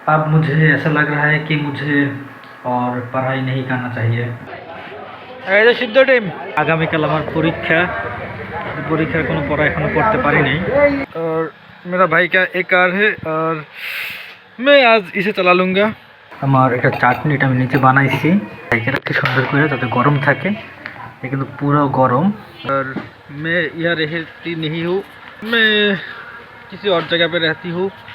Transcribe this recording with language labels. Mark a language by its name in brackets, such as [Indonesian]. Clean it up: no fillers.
[Hindi] अब मुझे ऐसा लग रहा है कि मुझे और पढ़ाई नहीं करना चाहिए। [Bangla] এই যে সিদ্ধ ডিম, আগামীকাল আমার পরীক্ষা। পরীক্ষার কোনো পড়া এখনো করতে পারি নাই। [Hindi] और मेरा भाई का एक कार है और मैं आज इसे चला लूँगा। [Bangla] আমার একটা চাটনিটা আমি নিচে বানাইছি, ঢেকে রাখতে সুন্দর করে যাতে গরম থাকে। ये কিন্তু পুরো গরম। [Hindi] और मैं यहाँ रहती नहीं हूँ, मैं किसी और जगह पे रहती हूँ।